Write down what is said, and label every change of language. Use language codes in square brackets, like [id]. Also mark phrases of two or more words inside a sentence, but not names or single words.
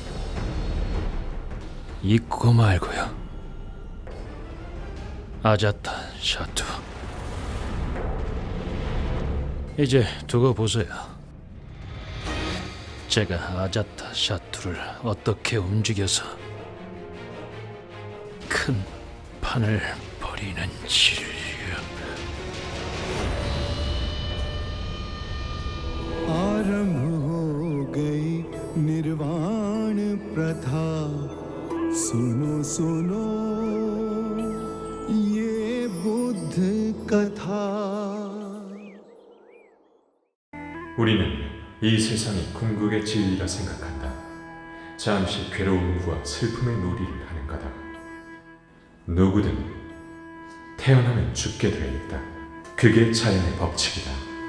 [ko] 있고 말고요. 아자타 샤투. 이제 두고 보세요. 제가 아자타 샤투를 어떻게 움직여서 큰 판을 벌이는지요. [hi] आरंभ हो गई निर्वाण प्रथा सुनो सुनो ये बुद्ध कथा [ko] 우리는 이 세상이 궁극의 진리라 생각한다. 잠시 괴로움과 슬픔의 놀이를 하는 거다. 누구든 태어나면 죽게 되어 있다. 그게 자연의 법칙이다.